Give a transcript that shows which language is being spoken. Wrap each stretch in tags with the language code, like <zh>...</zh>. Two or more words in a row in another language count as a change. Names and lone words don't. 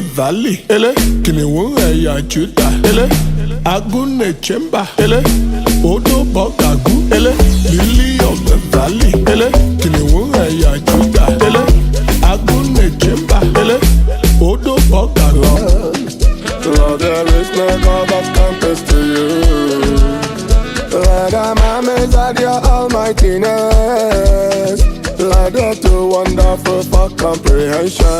<en>valley.</en> <yo>Ele, kìnìún ẹ̀yà Júdà. Ele, Agúnlẹ̀ Chemba. Ele, Odò Bọ́gàgú. Ele,</yo> <en>Lily of the valley.</en> <yo>Ele, kìnìún ẹ̀yà Júdà. Ele, Agúnlẹ̀ Chemba. Ele, Odò Bọ́gàgú.</yo> <en>Lord, there is no God that compares to you. Lord, I'm amazed at your almightiness. Lord, you're too wonderful for comprehension.</en>